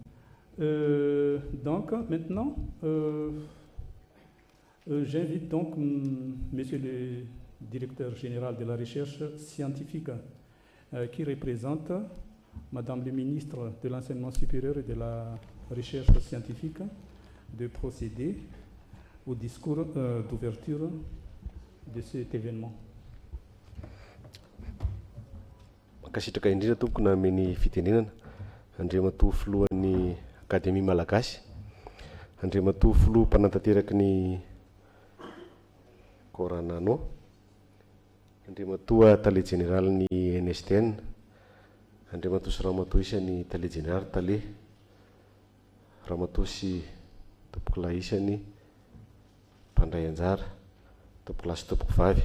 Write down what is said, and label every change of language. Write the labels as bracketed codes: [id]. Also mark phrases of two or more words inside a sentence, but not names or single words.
[fr] Donc, maintenant, j'invite donc Monsieur le Directeur général de la recherche scientifique qui représente Madame le Ministre de l'Enseignement supérieur et de la recherche scientifique de procéder au discours d'ouverture de cet événement. [mg] Makasitraka indrindra tompoko na amin'ny fitenenana Andriamatoa filohan'ny Akademia Malagasy, Andriamatoa filoha mpanantateraky ny Coronano, Andriamatoa tale général ny NSTN, Andriamatoa sy Ramatoa isan'ny tale général tale, Ramatoa sy tompoko lahy isan'ny mpandray anjara, tompoko lahy sy tompoko vavy.